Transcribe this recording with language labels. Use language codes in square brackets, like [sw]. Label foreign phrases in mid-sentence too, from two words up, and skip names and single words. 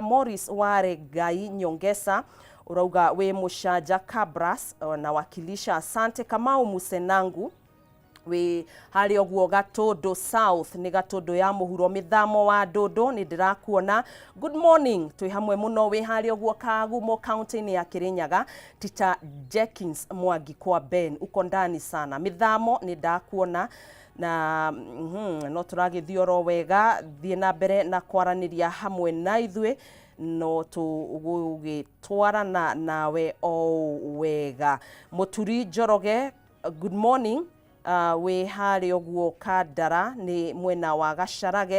[ki] Morris Warengai Nyongesa urauga wĩ Mũcanja Kabras [sw] na wakilisha. Asante. [ki] Kamau Musenangu we harĩ ũguo Gatũndũ South, nĩ Gatũndũ ya mũhuro mĩthamo wa Ndũndũ, nĩ ndĩrakuona. [en] Good morning, [ki] twĩ hamwe mũno wĩ harĩ ũguo Kagumo kaunti-inĩ ya Kirinyaga. [sw] Tita Jenkins Mwangi kwa Ben, uko ndani sana. [ki] Mĩthamo nĩ ndakuona, na no tũragĩthiĩ oro wega, thiĩ na mbere na kwaranĩria hamwe na ithuĩ, no tũgũgĩtwarana nawe o wega. Mũturi Njoroge, [en] good morning, [ki] wĩ harĩ ũguo Kandara nĩ mwena wa Gacarage.